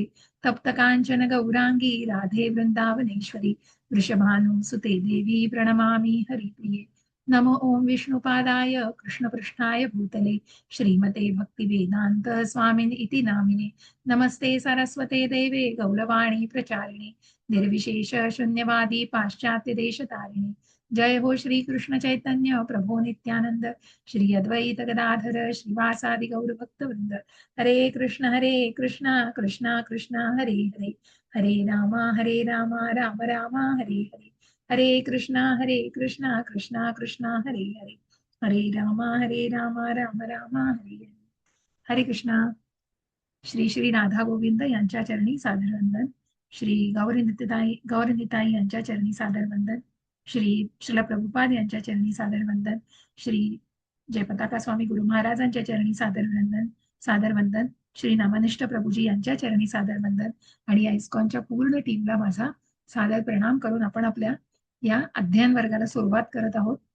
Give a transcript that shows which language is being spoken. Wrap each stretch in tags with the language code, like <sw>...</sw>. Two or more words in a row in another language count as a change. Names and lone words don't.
<sa>तप्त काञ्चन गौराङ्गी राधे वृन्दावनेश्वरी वृषभानुसुते देवी प्रणमामि हरिप्रिये। नमो ओम विष्णुपादाय कृष्णपृष्ठाय भूतले श्रीमते भक्तिवेदांत स्वामिन इति नामिने। नमस्ते सरस्वते देवे गौरवाणी प्रचारिणे निर्विशेष शून्यवादी पाश्चात्य देश तारिणे। जय हो श्री कृष्ण चैतन्य प्रभो नित्यानंद श्री अद्वैत गदाधर श्रीवासादि गौर भक्त वृंद। हरे कृष्ण कृष्ण कृष्ण हरे हरे हरे राम राम राम हरे हरे। हरे कृष्णा कृष्णा कृष्णा हरे हरे हरे राम राम राम हरे हरे। हरे कृष्णा।</sa> <mr>श्री श्री राधा गोविंद यांच्या चरणी सादर वंदन। श्री गौरनिताई यांच्या चरणी सादर वंदन। श्री श्रील प्रभुपाद यांच्या चरणी सादर वंदन। श्री जयपताका स्वामी गुरु महाराजांच्या चरणी सादर वंदन। श्री नामनिष्ठ प्रभूजी यांच्या चरणी सादर वंदन। आणि या इस्कॉनच्या पूर्ण टीमला माझा सादर प्रणाम करून आपण आपल्या या अध्ययन वर्गाला सुरुवात करत आहोत।</mr>